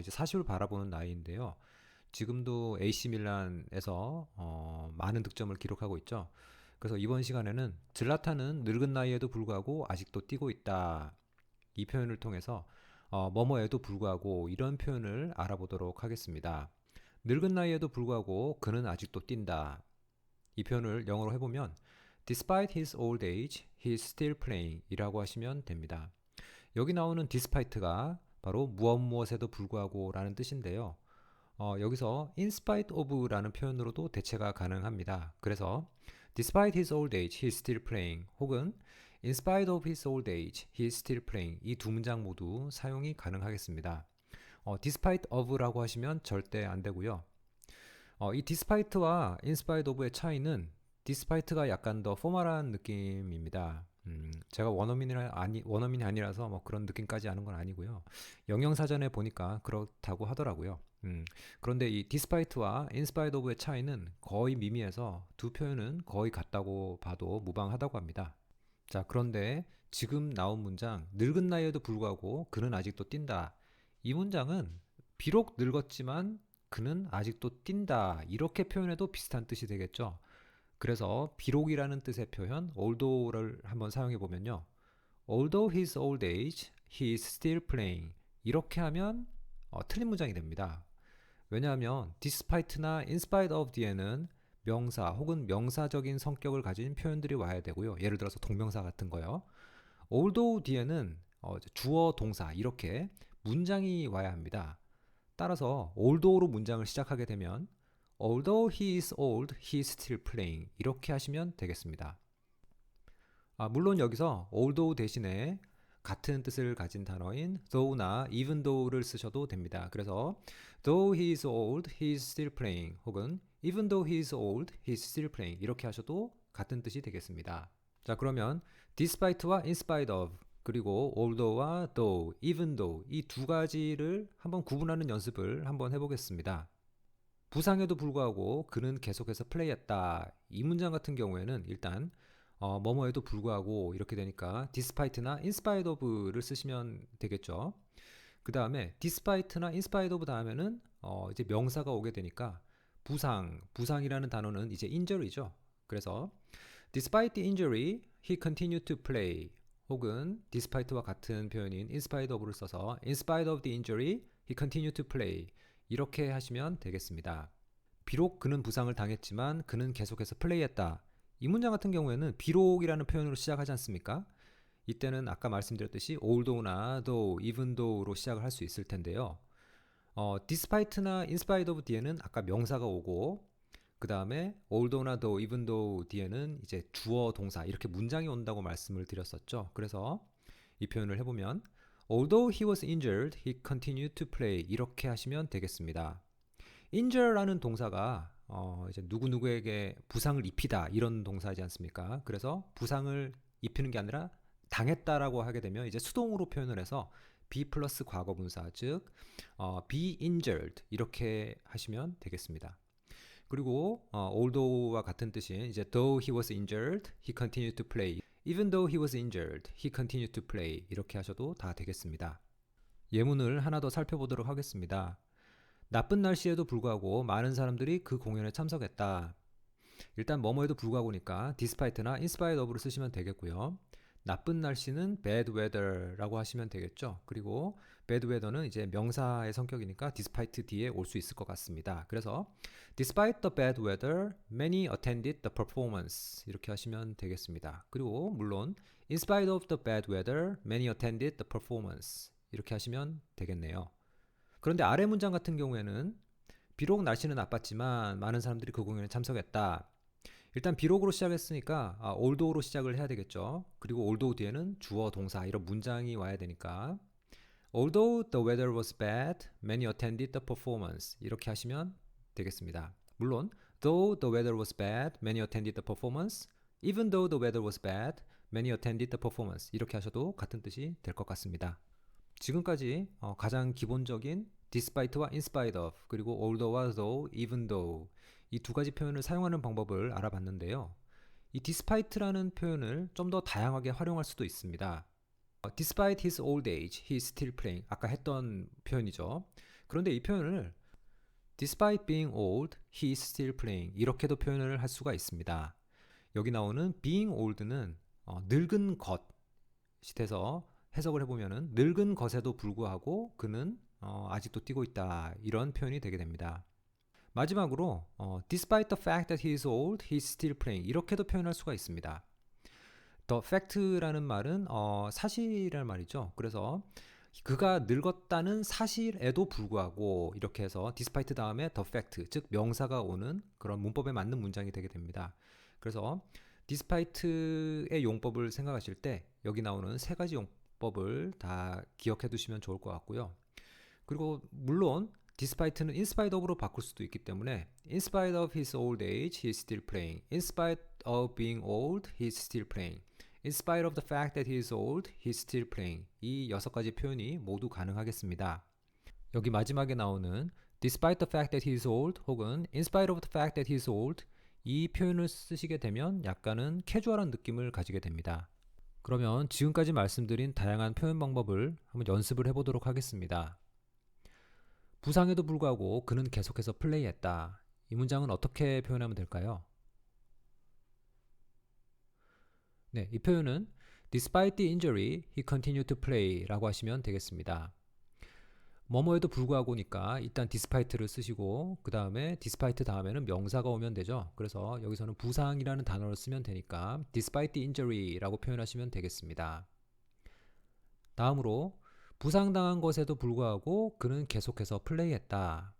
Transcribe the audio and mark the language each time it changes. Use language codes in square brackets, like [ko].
[ko] 이제 40을 바라보는 나이인데요. 지금도 AC 밀란에서 많은 득점을 기록하고 있죠. 그래서 이번 시간에는 질라탄은 늙은 나이에도 불구하고 아직도 뛰고 있다. 이 표현을 통해서 뭐뭐에도 불구하고 이런 표현을 알아보도록 하겠습니다. 늙은 나이에도 불구하고 그는 아직도 뛴다. 이 표현을 영어로 해보면 [en] Despite his old age, he is still playing [ko] 이라고 하시면 됩니다. 여기 나오는 despite가 바로 무엇에도 불구하고 라는 뜻인데요. 여기서 in spite of 라는 표현으로도 대체가 가능합니다. 그래서 [en] despite his old age, he is still playing [ko] 혹은 [en] in spite of his old age, he is still playing [ko] 이 두 문장 모두 사용이 가능하겠습니다. despite of라고 하시면 절대 안 되고요. 이 despite와 in spite of의 차이는 despite가 약간 더 포멀한 느낌입니다. 제가 원어민이 아니라서 뭐 그런 느낌까지 아는 건 아니고요. 영영사전에 보니까 그렇다고 하더라고요. 그런데 이 despite와 in spite of의 차이는 거의 미미해서 두 표현은 거의 같다고 봐도 무방하다고 합니다. 자, 그런데 지금 나온 문장, 늙은 나이에도 불구하고 그는 아직도 뛴다. 이 문장은 비록 늙었지만 그는 아직도 뛴다. 이렇게 표현해도 비슷한 뜻이 되겠죠. 그래서 비록이라는 뜻의 표현 although를 한번 사용해 보면요. [en] Although his old age, he is still playing. [ko] 이렇게 하면 틀린 문장이 됩니다. 왜냐하면 despite나 in spite of 뒤에는 명사 혹은 명사적인 성격을 가진 표현들이 와야 되고요. 예를 들어서 동명사 같은 거요. although 뒤에는 주어, 동사 이렇게 문장이 와야 합니다. 따라서 although로 문장을 시작하게 되면 [en] Although he is old, he is still playing [ko] 이렇게 하시면 되겠습니다. 물론 여기서 although 대신에 같은 뜻을 가진 단어인 though나 even though를 쓰셔도 됩니다. 그래서 [en] though he is old, he is still playing [ko] 혹은 [en] even though he is old, he is still playing [ko] 이렇게 하셔도 같은 뜻이 되겠습니다. 자, 그러면 despite와 in spite of 그리고 although와 though, even though 이 두 가지를 한번 구분하는 연습을 한번 해보겠습니다. 부상에도 불구하고 그는 계속해서 플레이했다. 이 문장 같은 경우에는 일단 뭐뭐에도 불구하고 이렇게 되니까 despite나 in spite of를 쓰시면 되겠죠. 그 다음에 despite나 in spite of 다음에는 이제 명사가 오게 되니까 부상이라는 단어는 이제 injury죠. 그래서 [en] despite the injury, he continued to play. [ko] 혹은 despite와 같은 표현인 in spite of를 써서 [en] in spite of the injury, he continued to play. [ko] 이렇게 하시면 되겠습니다. 비록 그는 부상을 당했지만 그는 계속해서 플레이했다. 이 문장 같은 경우에는 비록이라는 표현으로 시작하지 않습니까? 이때는 아까 말씀드렸듯이 although나 though, even though로 시작을 할 수 있을 텐데요. despite나 in spite of 뒤에는 아까 명사가 오고 그 다음에 although나 though, even though 뒤에는 이제 주어, 동사 이렇게 문장이 온다고 말씀을 드렸었죠. 그래서 이 표현을 해보면 [en] Although he was injured, he continued to play. [ko] 이렇게 하시면 되겠습니다. injure라는 동사가 이제 누구누구에게 부상을 입히다 이런 동사이지 않습니까? 그래서 부상을 입히는 게 아니라 당했다라고 하게 되면 이제 수동으로 표현을 해서 be 플러스 과거분사 즉 be injured 이렇게 하시면 되겠습니다. 그리고 although와 같은 뜻인 이제 [en] though he was injured, he continued to play. Even though he was injured, he continued to play. [ko] 이렇게 하셔도 다 되겠습니다. 예문을 하나 더 살펴보도록 하겠습니다. 나쁜 날씨에도 불구하고 많은 사람들이 그 공연에 참석했다. 일단 뭐뭐에도 불구하고니까 despite나 in spite of를 쓰시면 되겠고요. 나쁜 날씨는 bad weather라고 하시면 되겠죠. 그리고 bad weather는 이제 명사의 성격이니까 despite 뒤에 올 수 있을 것 같습니다. 그래서 [en] despite the bad weather, many attended the performance [ko] 이렇게 하시면 되겠습니다. 그리고 물론 [en] in spite of the bad weather, many attended the performance [ko] 이렇게 하시면 되겠네요. 그런데 아래 문장 같은 경우에는 비록 날씨는 나빴지만 많은 사람들이 그 공연에 참석했다. 일단 비록으로 시작했으니까 although로 시작을 해야 되겠죠. 그리고 although 뒤에는 주어, 동사 이런 문장이 와야 되니까 Although the weather was bad, many attended the performance 이렇게 하시면 되겠습니다. 물론 [en] though the weather was bad, many attended the performance Even though the weather was bad, many attended the performance [ko] 이렇게 하셔도 같은 뜻이 될 것 같습니다. 지금까지 가장 기본적인 despite와 in spite of 그리고 although와 though, even though 이 두 가지 표현을 사용하는 방법을 알아봤는데요. 이 despite라는 표현을 좀 더 다양하게 활용할 수도 있습니다. [en] Despite his old age, he is still playing. [ko] 아까 했던 표현이죠. 그런데 이 표현을 [en] Despite being old, he is still playing. [ko] 이렇게도 표현을 할 수가 있습니다. 여기 나오는 being old는 늙은 것이 돼서 해석을 해보면은 늙은 것에도 불구하고 그는 아직도 뛰고 있다. 이런 표현이 되게 됩니다. 마지막으로 [en] despite the fact that he is old, he is still playing. [ko] 이렇게도 표현할 수가 있습니다. The fact라는 말은 사실이라는 말이죠. 그래서 그가 늙었다는 사실에도 불구하고 이렇게 해서 despite 다음에 the fact, 즉 명사가 오는 그런 문법에 맞는 문장이 되게 됩니다. 그래서 despite의 용법을 생각하실 때 여기 나오는 세 가지 용법을 다 기억해 두시면 좋을 것 같고요. 그리고 물론 despite는 in spite of로 바꿀 수도 있기 때문에 [en] in spite of his old age, he is still playing. In spite of being old, he is still playing. In spite of the fact that he is old, he is still playing. [ko] 이 6가지 표현이 모두 가능하겠습니다. 여기 마지막에 나오는 [en] despite the fact that he is old [ko] 혹은 [en] in spite of the fact that he is old [ko] 이 표현을 쓰시게 되면 약간은 캐주얼한 느낌을 가지게 됩니다. 그러면 지금까지 말씀드린 다양한 표현 방법을 한번 연습을 해보도록 하겠습니다. 부상에도 불구하고 그는 계속해서 플레이했다. 이 문장은 어떻게 표현하면 될까요? 네, 이 표현은 [en] Despite the injury, he continued to play [ko] 라고 하시면 되겠습니다. 뭐뭐에도 불구하고니까 일단 despite를 쓰시고 그 다음에 despite 다음에는 명사가 오면 되죠. 그래서 여기서는 부상이라는 단어를 쓰면 되니까 despite the injury 라고 표현하시면 되겠습니다. 다음으로 부상당한 것에도 불구하고 그는 계속해서 플레이했다.